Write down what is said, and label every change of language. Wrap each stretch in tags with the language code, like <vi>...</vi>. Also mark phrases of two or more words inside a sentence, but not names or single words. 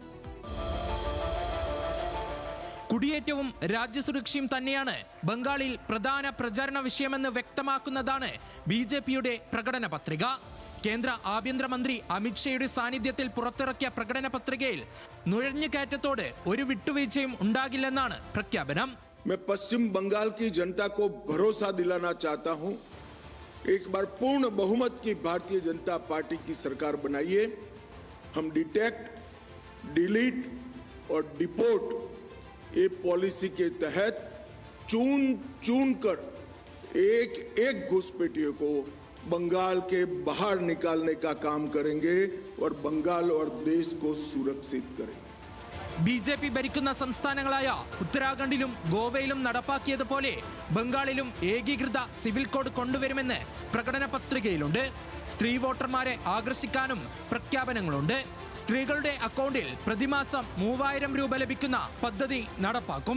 <ml>കുടിയേറ്റവും രാജ്യസുരക്ഷയും തന്നെയാണ് ബംഗാളിൽ പ്രധാന പ്രചാരണ വിഷയമെന്ന് വ്യക്തമാക്കുന്നതാണ് BJPയുടെ പ്രകടന പത്രിക. കേന്ദ്ര ആഭ്യന്തരമന്ത്രി അമിത് ഷായുടെ സാന്നിധ്യത്തിൽ പുറത്തിറക്കിയ പ്രകടന പത്രികയിൽ നുഴഞ്ഞുകയറ്റത്തോട് ഒരു വിട്ടുവീഴ്ചയും ഉണ്ടാകില്ലെന്നാണ് പ്രഖ്യാപനം.</ml> <hi>मैं पश्चिम बंगाल की जनता को भरोसा दिलाना चाहता हूं, एक बार पूर्ण बहुमत की भारतीय जनता पार्टी की सरकार बनाइए. हम</hi> <en>detect, delete</en> <hi>और डिपोर्ट ये पॉलिसी के तहत चुन कर एक एक घुसपैठियों को बंगाल के बाहर निकालने का काम करेंगे और बंगाल और देश को सुरक्षित करेंगे.</hi> <ml>BJP ഭരിക്കുന്ന സംസ്ഥാനങ്ങളായ ഉത്തരാഖണ്ഡിലും ഗോവയിലും നടപ്പാക്കിയതുപോലെ ബംഗാളിലും ഏകീകൃത സിവിൽ കോഡ് കൊണ്ടുവരുമെന്ന് പ്രകടന പത്രികയിലുണ്ട്. സ്ത്രീ വോട്ടർമാരെ ആകർഷിക്കാനും പ്രഖ്യാപനങ്ങളുണ്ട്. സ്ത്രീകളുടെ അക്കൗണ്ടിൽ പ്രതിമാസം 3000 രൂപ ലഭിക്കുന്ന പദ്ധതി നടപ്പാക്കും.</ml>